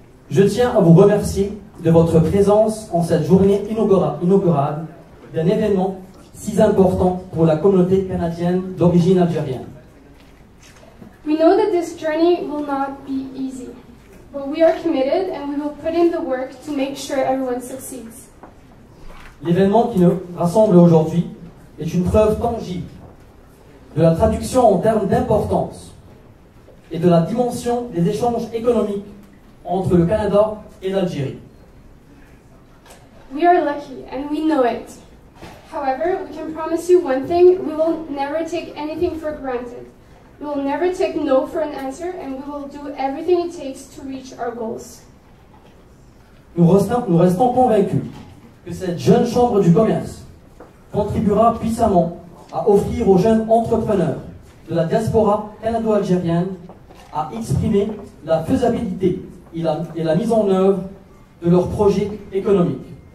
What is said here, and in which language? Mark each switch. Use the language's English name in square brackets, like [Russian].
[French] Je tiens à vous remercier de votre présence en cette journée inaugurale d'un événement si important pour la communauté canadienne d'origine algérienne. [English] We know that this journey will not be easy, but we are committed and we will put in the work to make sure everyone succeeds. [French] L'événement qui nous rassemble aujourd'hui est une preuve tangible de la traduction en termes d'importance et de la dimension des échanges économiques entre le Canada et l'Algérie. [English] We are lucky and we know it. However, we can promise you one thing: we will never take anything for granted. We will never take no for an answer, and we will do everything it takes to reach our goals. [French] Nous restons convaincus que cette jeune chambre du commerce contribuera puissamment à offrir aux jeunes entrepreneurs de la diaspora canado-algérienne à exprimer la faisabilité et la mise en œuvre de leurs projets économiques.